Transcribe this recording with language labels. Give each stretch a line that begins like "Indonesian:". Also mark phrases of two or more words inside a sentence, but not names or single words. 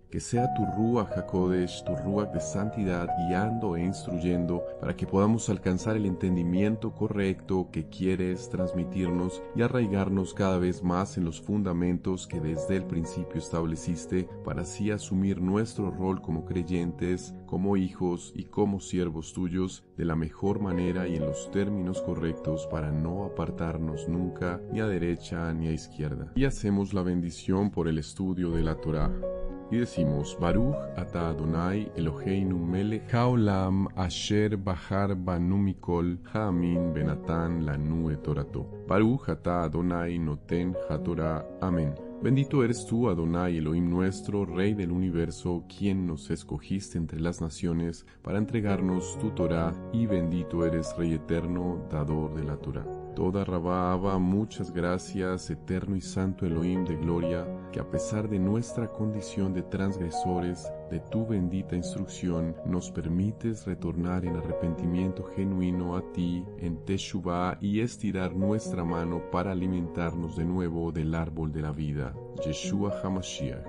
Spanish: Que sea tu
Hebrew: רוח הקודש,
Spanish: tu Ruach de santidad, guiando e instruyendo para que podamos alcanzar el entendimiento correcto que quieres transmitirnos y arraigarnos cada vez más en los fundamentos que desde el principio estableciste, para así asumir nuestro rol como creyentes, como hijos y como siervos tuyos de la mejor manera y en los términos correctos, para no apartarnos nunca ni a derecha ni a izquierda. Y hacemos la bendición por el estudio de la Torá. Y decimos,
Hebrew: ברוך אתה אדוני אלוהינו מלך העולם אשר בחר בנו מכל העמים ונתן לנו את תורתו. ברוך אתה אדוני נותן התורה.
Spanish: Amén. Bendito eres tú, Adonai, Elohim nuestro, Rey del universo, quien nos escogiste entre las naciones para entregarnos tu Torah, y bendito eres, Rey eterno, dador de la Torah.
Hebrew: תודה רבה אבא,
Spanish: muchas gracias, eterno y santo Elohim de gloria, que a pesar de nuestra condición de transgresores, de tu bendita instrucción, nos permites retornar en arrepentimiento genuino a ti, en Teshuvah, y estirar nuestra mano para alimentarnos de nuevo del árbol de la vida, Yeshua HaMashiach.